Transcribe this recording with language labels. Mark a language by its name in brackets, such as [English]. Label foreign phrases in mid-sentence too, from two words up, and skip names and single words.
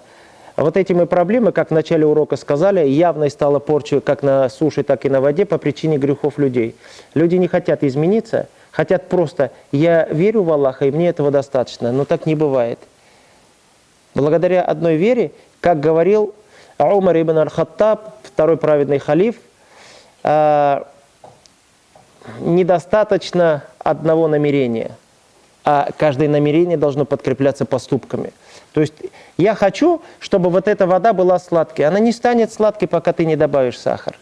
[Russian] Вот эти мы проблемы, как в начале урока сказали, явной стала порча как на суше, так и на воде по причине грехов людей. Люди не хотят измениться, хотят просто «я верю в Аллаха, и мне этого достаточно». Но так не бывает. Благодаря одной вере, как говорил Умар ибн аль-Хаттаб, второй праведный халиф, недостаточно одного намерения, а каждое намерение должно подкрепляться поступками. То есть я хочу, чтобы вот эта вода была сладкой. Она не станет сладкой, пока ты не добавишь сахар.